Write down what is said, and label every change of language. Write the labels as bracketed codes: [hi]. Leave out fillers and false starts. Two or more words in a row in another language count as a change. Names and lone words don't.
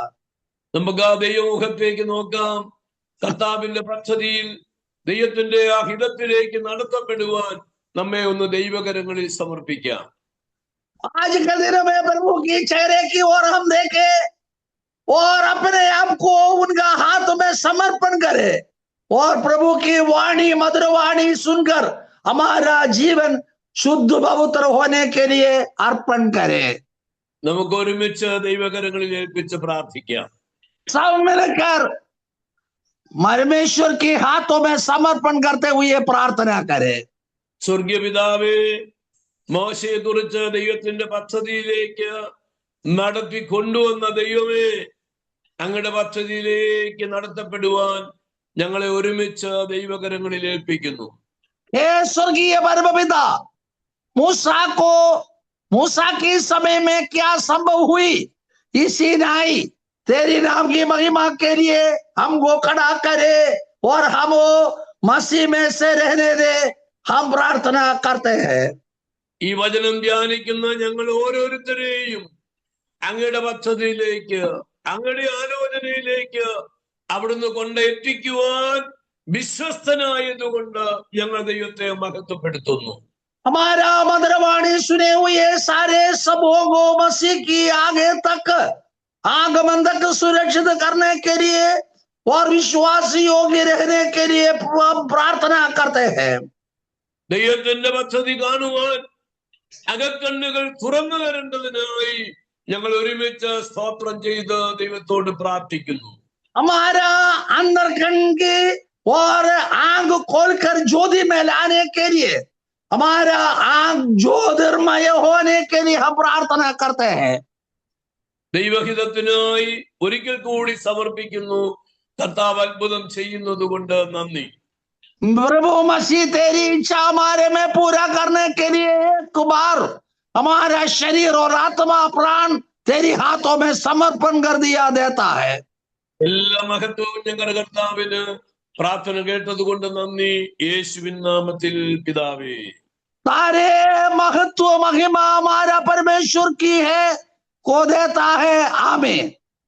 [ml] നമുക്ക് ആ ദൈവമുഖത്തേക്ക് നോക്കാം. കർത്താവിന്റെ പദ്ധതിയിൽ ദൈവത്തിന്റെ ആ ഹിതത്തിലേക്ക് നടത്തപ്പെടുവാൻ നമ്മെ ഒന്ന് ദൈവകരങ്ങളിൽ സമർപ്പിക്കാം. [hi] आज के दिन में प्रभु की चेहरे की ओर हम देखें और अपने आप को उनका हाथ में समर्पण करें और प्रभु की वाणी, मधुर वाणी सुनकर हमारा जीवन शुद्ध पवित्र होने के लिए अर्पण करें। [ml] നമുക്ക് ഒരുമിച്ച് ദൈവകരങ്ങളിൽ ഏൽപ്പിച്ച് പ്രാർത്ഥിക്കാം. [hi] सब मिलकर परमेश्वर के हाथों में समर्पण करते हुए प्रार्थना करें। [ml] സ്വർഗീയ പിതാവേ, മോശയെ കുറിച്ച് ദൈവത്തിന്റെ പദ്ധതിയിലേക്ക് നടത്തി കൊണ്ടുവന്ന ദൈവമേ, അങ്ങയുടെ പദ്ധതിയിലേക്ക് നടത്തപ്പെടുവാൻ ഞങ്ങളെ ഒരുമിച്ച് ദൈവകരങ്ങളിൽ ഏൽപ്പിക്കുന്നു. [hi] हे स्वर्गीय परमपिता, मूसा के समय में क्या संभव हुई, इसी नाई तेरी नाम की महिमा के लिए हमको खड़ा करे और हम मसीह में से रहने दे, हम प्रार्थना करते हैं। [ml] ഈ വചനം ധ്യാനിക്കുന്ന ഞങ്ങൾ ഓരോരുത്തരെയും അങ്ങയുടെ പദ്ധതിയിലേക്ക്, അങ്ങയുടെ ആലോചനയിലേക്ക് അവിടുന്ന് കൊണ്ടെത്തിക്കുവാൻ വിശ്വസ്തനായതുകൊണ്ട് ഞങ്ങൾ ദൈവത്തെ മഹത്വപ്പെടുത്തുന്നു. [hi] हमारा मधुरवाणी सुने हुए सारे सबों को मसीह की आगे तक आगमन तक सुरक्षित करने के लिए और विश्वास योग्य रहने के लिए प्रार्थना करते हैं। [ml] ദൈവത്തിന്റെ പദ്ധതി കാണുവാൻ അകക്കണ്ണുകൾ തുറന്നു തരേണ്ടതിനായി ഞങ്ങൾ ഒരുമിച്ച് സ്തോത്രം ചെയ്ത് ദൈവത്തോട് പ്രാർത്ഥിക്കുന്നു. [hi] हमारा अंदर कण की और आंख खोलकर ज्योति में लाने के लिए, हमारा आंख ज्योतिर्मय होने के लिए हम प्रार्थना करते हैं। [ml] ദൈവഹിതത്തിനായി ഒരിക്കൽ കൂടി സമർപ്പിക്കുന്നു. കർത്താവ് അത്ഭുതം ചെയ്യുന്നത് കൊണ്ട് നന്ദി. [hi] प्रभु मसीह तेरी इच्छा हमारे में पूरा करने के लिए एक बार हमारा शरीर और आत्मा प्राण तेरी हाथों में समर्पण कर दिया देता है। [ml] എല്ലാ മഹത്വവും ഞങ്ങളുടെ കർത്താവിന്. പ്രാർത്ഥന കേട്ടത് കൊണ്ട് നന്ദി, യേശുവിൻ നാമത്തിൽ പിതാവേ. [hi] सारे महत्व महिमा हमारा परमेश्वर की है, को देता है। आमीन।